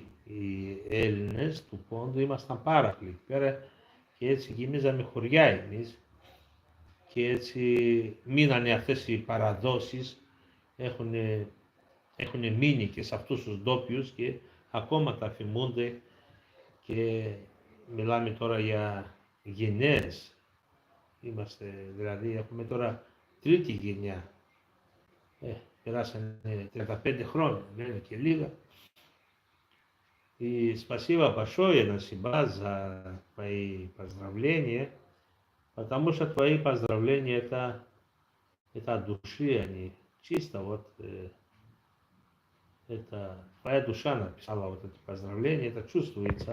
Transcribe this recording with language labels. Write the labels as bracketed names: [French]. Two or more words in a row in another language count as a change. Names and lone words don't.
[Greek] Οι Έλληνες του Πόντου ήμασταν πάρα πολλοί εκεί πέρα και έτσι γεμίζαμε χωριά εμείς και έτσι μείνανε αυτές οι παραδόσεις, έχουν μείνει και σε αυτούς τους ντόπιους και ακόμα τα θυμούνται και μιλάμε τώρα για γενναίες. Είμαστε, δηλαδή έχουμε τώρα τρίτη γενιά. Περάσανε 35 χρόνια, δεν είναι και λίγα. [Russian] И спасибо большое, Насиба, за твои поздравления, потому что твои поздравления это от души, они чисто вот это твоя душа написала вот эти поздравления, это чувствуется.